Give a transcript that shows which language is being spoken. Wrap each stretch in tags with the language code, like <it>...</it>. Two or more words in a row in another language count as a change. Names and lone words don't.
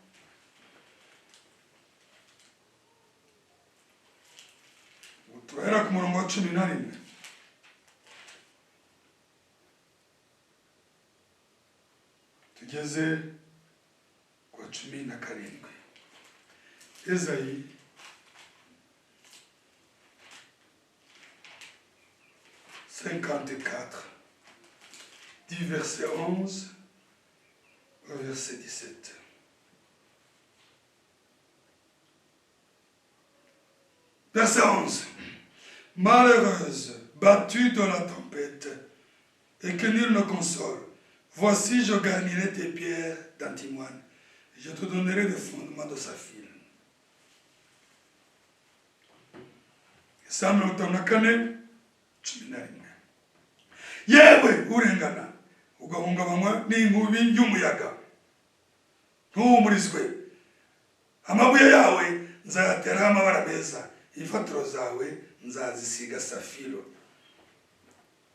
<rw>turahera ku murongo wa 11 tugeze kwa 17.</rw> <fr>Esaïe 54 du verset 11 au verset 17. Verset 11. Malheureuse, battue dans la tempête, et que nul ne console, voici je garnirai tes pierres d'antimoine, et je te donnerai le fondement de saphir.</fr> <en>Psalm 54, 11.</en> <rw>Yewe urengana ugahungabanywa n'inkubi y'umuyaga, ntuhumurizwe. Amabuye yawe nzayateraho amabara meza, imfatiro zawe nzazisiga safiro.</rw>